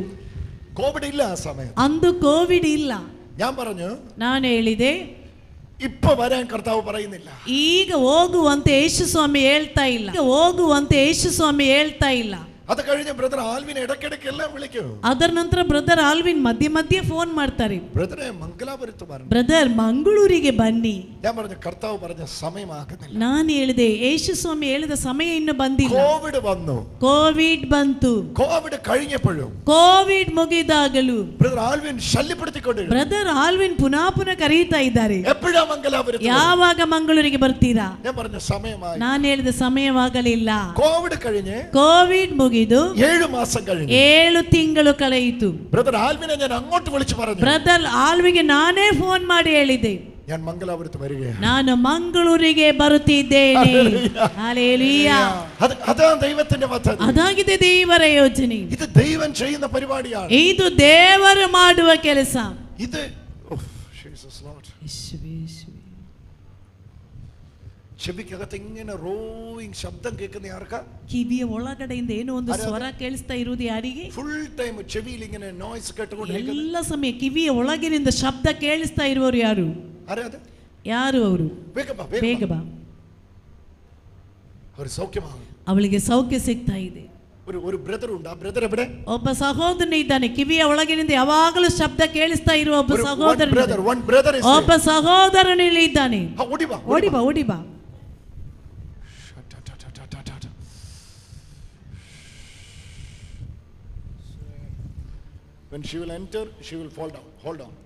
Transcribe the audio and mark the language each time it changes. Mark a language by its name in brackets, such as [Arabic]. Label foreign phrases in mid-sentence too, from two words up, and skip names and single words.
[Malayalam] കോവിഡ് ഇല്ല ആ സമയത്ത്. [Kannada] ಅಂದು ಕೋವಿಡ್ ಇಲ್ಲ. [Malayalam] ഞാൻ പറഞ്ഞു, [Kannada] ನಾನು ಹೇಳಿದೆ [Malayalam] ഇപ്പൊ വരാൻ കർത്താവ് പറയുന്നില്ല. [Kannada] ಈಗ ಹೋಗುವಂತೆ ಯೇಸು ಸ್ವಾಮಿ ಹೇಳ್ತಾ ಇಲ್ಲ. ಈಗ ಹೋಗುವಂತೆ ಯೇಸು ಸ್ವಾಮಿ ಹೇಳ್ತಾ ಇಲ್ಲ. [Malayalam] അത് കഴിഞ്ഞ് ബ്രദർ ആൽവിൻ ഇടയ്ക്കിടയ്ക്ക് എല്ലാം വിളിക്കും. [Kannada] ಅದರ ನಂತರ ಬ್ರದರ್ ಆಲ್ವಿನ್ ಮಧ್ಯೆ ಮಧ್ಯೆ ಫೋನ್ ಮಾಡ್ತಾರೆ. [Malayalam] ബ്രദറെ ಮಂಗಳಾಪುರത്ത് വരണം. [Kannada] ಬ್ರದರ್ ಮಂಗಳೂರಿಗೆ ಬನ್ನಿ. [Malayalam] ഞാൻ പറഞ്ഞു കർത്താവ് പറഞ്ഞ സമയമാകുന്നില്ല. [Kannada] ನಾನು ಹೇಳಿದೆ ಯೇಸು ಸ್ವಾಮಿ ಹೇಳಿದ ಸಮಯ ಇನ್ನು ಬಂದಿಲ್ಲ. [Malayalam] കോവിഡ് വന്നു. [Kannada] ಕೋವಿಡ್ ಬಂತು. [Malayalam] കോവിഡ് കഴിഞ്ഞപ്പോഴും [Kannada] ಕೋವಿಡ್ ಮುಗಿದಾಗಲೂ [Malayalam] ബ്രദർ ആൽവിൻ ശല്യപ്പെടുത്തിക്കൊണ്ടിരുന്നു. [Kannada] ಬ್ರದರ್ ಆಲ್ವಿನ್ ಪುನಃ ಕರೀತಾ ಇದ್ದಾರೆ. [Malayalam] എപ്പോഴാ ಮಂಗಳಾಪുരത്ത്? [Kannada] ಯಾವಾಗ ಮಂಗಳೂರಿಗೆ ಬರ್ತೀರಾ? [Malayalam] ഞാൻ പറഞ്ഞു സമയമായി. [Kannada] ನಾನು ಹೇಳಿದ ಸಮಯವಾಗಲಿಲ್ಲ. [Malayalam] കോവിഡ് കഴിഞ്ഞ് [Kannada] ಕೋವಿಡ್ ಮುಗಿದು [Malayalam] 7 മാസം കഴിഞ്ഞു. [Kannada] 7 ತಿಂಗಳು ಕಳೆಯಿತು. [Malayalam] ബ്രദർ ആൽവിനെ ഞാൻ അങ്ങോട്ട് വിളിച്ചു പറഞ്ഞു. [Kannada] ಬ್ರದರ್ ಆಲ್ವಿಗೆ ನಾನೇ ಫೋನ್ ಮಾಡಿ ಹೇಳಿದೆ, [Malayalam] ഞാൻ ಮಂಗಳಾಪുരത്ത് വരികയാണ്. [Kannada] ನಾನು ಮಂಗಳೂರಿಗೆ ಬರುತ್ತಿದ್ದೇನೆ. [Malayalam] ഹല്ലേലൂയ. അതാ ദൈവത്തിന്റെ പദ്ധതി. [Kannada] ಅದಾಗಿದೆ ದೇವರ ಯೋಜನೆ. [Malayalam] ഇത് ദൈവം ചെയ്യുന്ന പരിപാടിയാണ്. [Kannada] ಇದು ದೇವರು ಮಾಡುವ ಕೆಲಸ. [Malayalam] ഇത് ചെവിക്കകത്ത് ഇങ്ങനെ റോയിങ് ശബ്ദം കേൾക്കുന്ന ആർക്കാ? [Kannada] ಕಿವಿಯ ಒಳಗಡೆಯಿಂದ ಏನೋ ಒಂದು ಸ್ವರ ಕೇಳಿಸ್ತಾ ಇರುವುದು ಯಾರಿಗೆ? [English] full time [Malayalam] ചെവിയിൽ ഇങ്ങനെ നോയ്സ് കേട്ടുകൊണ്ടിരിക്കുന്നു. [Kannada] ಎಲ್ಲ ಸಮಯ ಕಿವಿಯ ಒಳಗಿನಿಂದ ಶಬ್ದ ಕೇಳಿಸ್ತಾ ಇರುವವರು ಯಾರು? ಯಾರು ಅವರು? ಬೇಗ ಬಾ. ಅವರು ಸೌಖ್ಯಮಾಗ. ಅವಳಿಗೆ ಸೌಖ್ಯ ಸಿಗ್ತಾ ಇದೆ. [Malayalam] ഒരു ബ്രദർ ഉണ്ട്. ആ ബ്രദർ എവിടെ? [Kannada] ಒಬ್ಬ ಸಹೋದರನ ಇದ್ದಾನೆ. ಕಿವಿಯ ಒಳಗಿನಿಂದ ಯಾವಾಗಲೂ ಶಬ್ದ ಕೇಳಿಸ್ತಾ ಇರುವ ಒಬ್ಬ ಸಹೋದರ. ಒಬ್ಬ ಸಹೋದರನಲ್ಲಿ ಇದ್ದಾನೆ. ಓಡಿ ಬಾ ಓಡಿ ಬಾ. [English] When she will enter, she will fall down. Hold on.